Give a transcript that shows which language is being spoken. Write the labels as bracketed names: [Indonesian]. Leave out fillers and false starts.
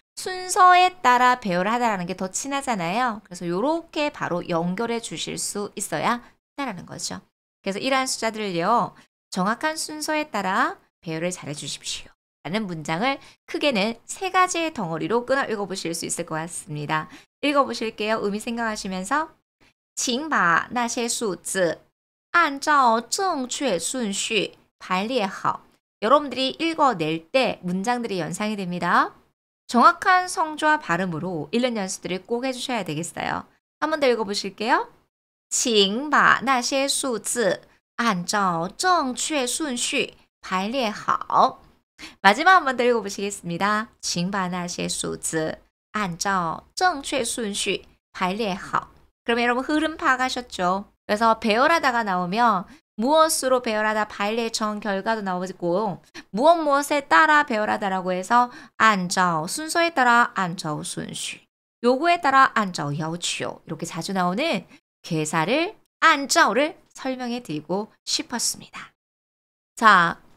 [Korean] 순서에 따라 배열을 하다라는 게 더 친하잖아요. 그래서 이렇게 바로 연결해 주실 수 있어야 한다는 거죠. 그래서 이러한 숫자들을요. 정확한 순서에 따라 배열을 잘해 주십시오. 라는 문장을 크게는 3가지의 덩어리로 끊어 읽어보실 수 있을 것 같습니다. 읽어보실게요. 의미 생각하시면서 [Chinese] 请把那些数字按照正确顺序排列好. [Korean] 여러분들이 읽어낼 때 문장들이 연상이 됩니다. 정확한 성조와 발음으로 읽는 연습들을 꼭 해주셔야 되겠어요. 한 번 더 읽어보실게요. [Chinese] 请把那些数字按照正确顺序排列好. [Korean] 마지막 한 번 더 읽어보시겠습니다. [Chinese] 请把那些数字按照正确顺序排列好. [Korean] 그러면 여러분 흐름 파악하셨죠? 그래서 배열하다가 나오면 무엇으로 배열하다 발레청 결과도 나오고 무엇에 따라 배열하다라고 해서 按照 순서에 따라 [Chinese] 按照顺序 [Korean] 요구에 따라 [Chinese] 按照要求 [Korean] 이렇게 자주 나오는 개사를 按照를 설명해 드리고 싶었습니다. 자,